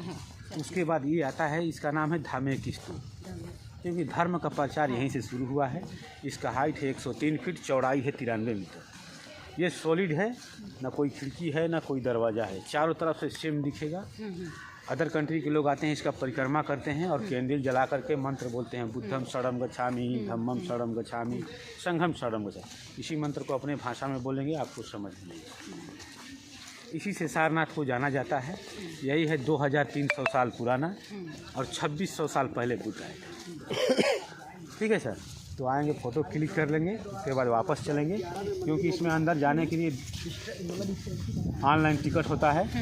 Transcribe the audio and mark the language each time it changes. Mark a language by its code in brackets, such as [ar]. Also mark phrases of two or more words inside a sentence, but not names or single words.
[hi] उसके बाद ये आता है, इसका नाम है धामेकी स्तूप, क्योंकि धर्म का प्रचार यहीं से शुरू हुआ है। इसका हाइट है 103 फीट, चौड़ाई है 93 मीटर। ये सॉलिड है, ना कोई खिड़की है ना कोई दरवाज़ा है, चारों तरफ से सेम दिखेगा। [en] other country [hi] के लोग आते हैं, इसका परिक्रमा करते हैं और कैंडल जला करके मंत्र बोलते हैं, [pi] बुद्धम शरणम गच्छामि, धम्मम शरणम गच्छामि, संघम शरणम गच्छामि। [hi] इसी मंत्र को अपने भाषा में बोलेंगे, आपको समझ में आएगा। इसी से सारनाथ को जाना जाता है। यही है 2300 साल पुराना और 2600 साल पहले बुद्ध आए। ठीक है सर, तो आएंगे, [en] photo click [hi] कर लेंगे, उसके बाद वापस चलेंगे, क्योंकि इसमें अंदर जाने के लिए [en] online ticket [hi] होता है।